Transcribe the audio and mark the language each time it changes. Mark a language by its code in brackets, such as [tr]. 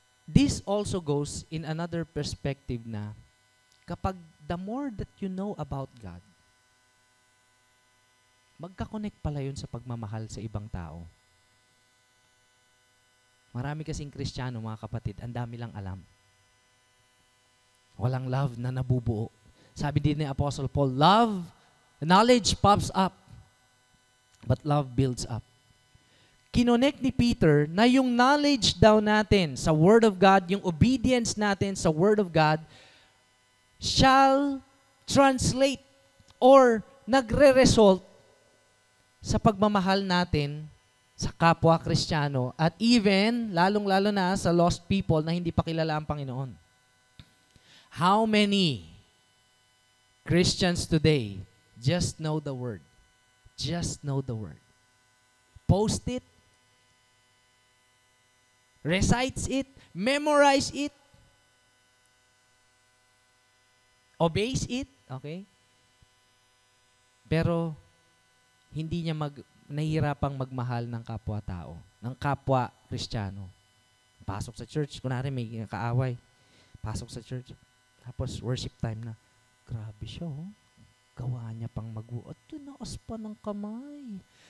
[en] This also goes in another perspective [tl] na kapag [en] the more that you know about God, [tl] magka-connect pala yun sa pagmamahal sa ibang tao. Marami kasing Kristiyano, mga kapatid, ang dami lang alam. Walang love na nabubuo. Sabi din ni [en] Apostle Paul, knowledge pops up, but love builds up. [tl] Kinonect ni Peter na yung knowledge daw natin sa Word of God, yung obedience natin sa Word of God, [en] shall translate or [tl] nagre-result sa pagmamahal natin sa kapwa Kristiyano at even, lalong-lalo na sa lost people na hindi pa kilala ang Panginoon. [en] How many Christians today just know the Word? Just know the Word. Post it, recites it, memorize it, obeys it, okay? [tl] Pero hindi niya nahihirapang magmahal ng kapwa-tao, ng kapwa Kristiyano. Pasok sa church, kunwari may kaaway, pasok sa church, tapos worship time na, grabe siya, oh. Gawa niya pang mag-uot, tinaas pa ng kamay.